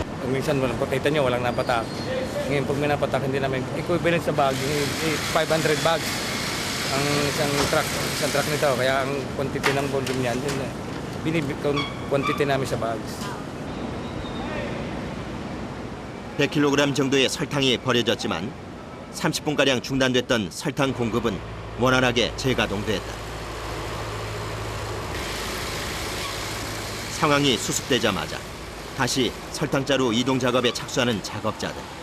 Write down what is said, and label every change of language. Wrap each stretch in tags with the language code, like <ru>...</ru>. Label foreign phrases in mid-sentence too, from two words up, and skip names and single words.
<tl>minsan kita nyo walang napatak. Ngayon pag may napatak hindi namin equivalent sa bag, 500 bags ang isang truck nito. Kaya ang quantity ng volume niyan, quantity namin sa bags.</tl> <ko>100kg 정도의 설탕이 버려졌지만 30분가량 중단됐던 설탕 공급은 원활하게 재가동됐다. 상황이 수습되자마자 다시 설탕자루 이동 작업에 착수하는 작업자들.</ko>